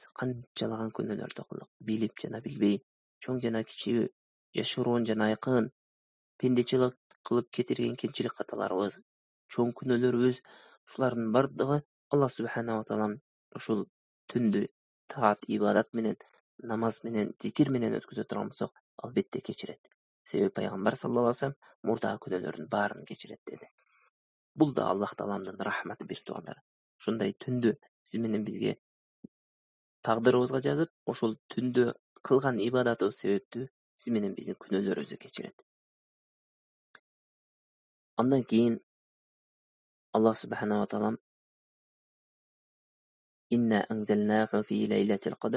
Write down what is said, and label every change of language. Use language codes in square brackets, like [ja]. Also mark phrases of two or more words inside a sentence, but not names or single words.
[ky] Канчалаган күнөөлөрдү кылдык. Билип жана билбей, чоң жана кичүү, жашыруун жана айкын, пендечилик кылып кетирген кемчилик каталарыбыз, чоң күнөөлөрүбүз, ушулардын бардыгы Аллах [ar] سبحانه وتعالى [ky] ушул түндү таат, ибадат менен, намаз менен, зикир менен өткөзө турган болсок, албетте кечирет. Себеби пайгамбар [ar] صلى الله عليه وسلم [ky] мурдагы күнөөлөрдүн баарын кечирет деди. Бул да Аллах Тааламдын рахматы, бир туугандар. Ушундай түндү сиз менен бизге тагдырыбызга жазып, ошол түндө кылган ибадатыбыз себептүү сиз менен биздин күнөөлөрүбүздү кечирет. Андан кийин Аллах [ar] سبحانه وتعالى إنا أنزلناه في ليلة القدر.